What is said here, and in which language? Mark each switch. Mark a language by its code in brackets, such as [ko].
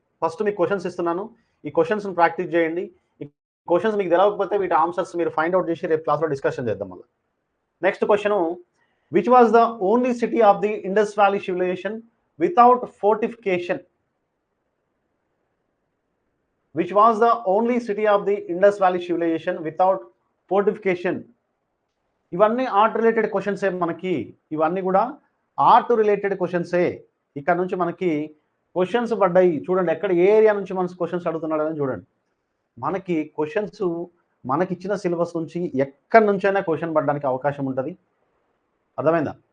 [te] First మీకు questions ఇస్తున్నాను, ఈ క్వశ్చన్స్ని ప్రాక్టీస్ చేయండి. ఈ క్వశ్చన్స్ మీకు తెలవకపోతే వీటి ఆన్సర్స్ మీరు ఫైండ్ అవుట్ చేసి రేపు క్లాస్లో డిస్కషన్ చేద్దాం మళ్ళీ. [en] Next question, which was the only city of the Indus Valley civilization without fortification? Which was the only city of the Indus Valley civilization without fortification? [te] ఇవన్నీ art related క్వశ్చన్సే మనకి, ఇవన్నీ కూడా art related క్వశ్చన్సే. ఇక్కడ నుంచి మనకి questions పడ్డాయి. చూడండి ఎక్కడ, ఏ ఏరియా నుంచి మనకి క్వశ్చన్స్ అడుగుతున్నాడని చూడండి. మనకి క్వశ్చన్స్ మనకి ఇచ్చిన సిలబస్ నుంచి ఎక్కడి నుంచైనా క్వశ్చన్ పడడానికి అవకాశం ఉంటుంది. అర్థమైందా?